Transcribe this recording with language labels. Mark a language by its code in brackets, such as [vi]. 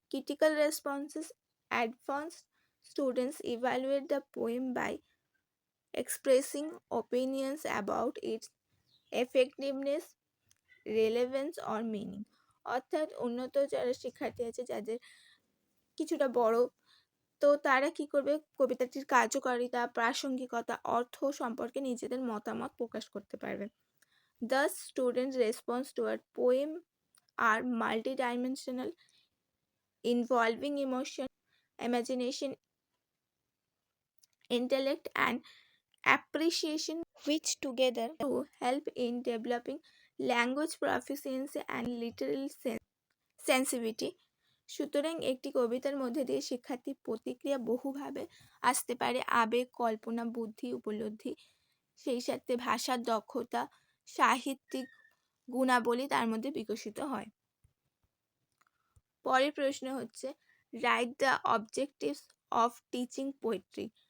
[en] critical responses, advanced students evaluate the poem by expressing opinions about its effectiveness, relevance or meaning, [bn] অর্থাৎ উন্নত যারা শিক্ষার্থী আছে, যাদের কিছুটা বড়, তো তারা কি করবে, কবিতাটির কার্যকারিতা, প্রাসঙ্গিকতা, অর্থ সম্পর্কে নিজেদের মতামত প্রকাশ করতে পারবে। [en] Thus, students' response to a poem are multidimensional, involving emotion, imagination, intellect, and appreciation, which together to help in developing language proficiency and literary sensitivity. [bn] সুতরাং একটি কবিতার মধ্যে দিয়ে শিক্ষার্থীর প্রতিক্রিয়া বহুভাবে আসতে পারে। আবেগ, কল্পনা, বুদ্ধি, উপলব্ধি, সেই সাথে ভাষার দক্ষতা, সাহিত্যিক গুণাবলী তার মধ্যে বিকশিত হয়। পরের প্রশ্ন হচ্ছে, [en] Write the objectives of teaching poetry.